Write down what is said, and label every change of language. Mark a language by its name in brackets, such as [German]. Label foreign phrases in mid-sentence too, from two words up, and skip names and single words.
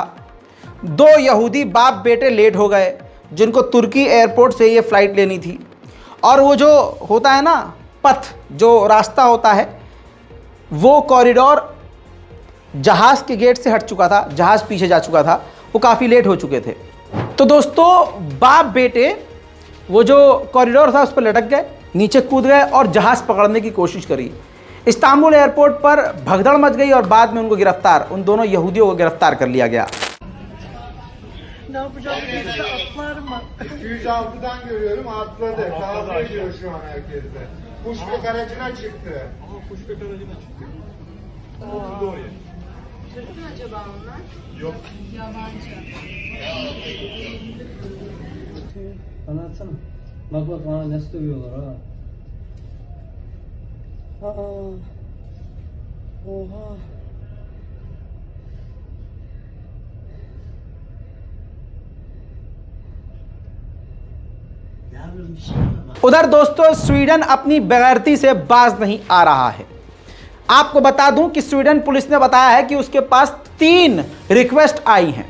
[Hindi] 2 यहूदी बाप बेटे लेट हो गए जिनको तुर्की एयरपोर्ट से ये फ़्लाइट लेनी थी, और वो जो होता है ना पथ, जो रास्ता होता है, वो कॉरिडोर जहाज़ के गेट से हट चुका था, जहाज़ पीछे जा चुका था, वो काफ़ी लेट हो चुके थे। तो दोस्तों बाप बेटे वो जो कॉरिडोर था उस पर लटक गए, नीचे कूद गए और जहाज़ पकड़ने की कोशिश करी। इस्तांबुल एयरपोर्ट पर भगदड़ मच गई और बाद में उन दोनों यहूदियों को गिरफ्तार कर लिया गया। [Turkish] Ne yapacağım birisi atlar mı? 206'dan görüyorum atladı. Kavga ediyor şu an herkesle. Kuşbek aracına çıktı. Ama kuşbek aracına çıktı. Oturdu oraya. Türk mü acaba onlar? Yok. Yabancı. Anlatsana. Bak bak bana nasıl dövüyorlar ha. Aa. Oha. [Hindi] उधर दोस्तों स्वीडन अपनी बेगैरती से बाज नहीं आ रहा है। आपको बता दूं कि स्वीडन पुलिस ने बताया है कि उसके पास 3 रिक्वेस्ट आई हैं।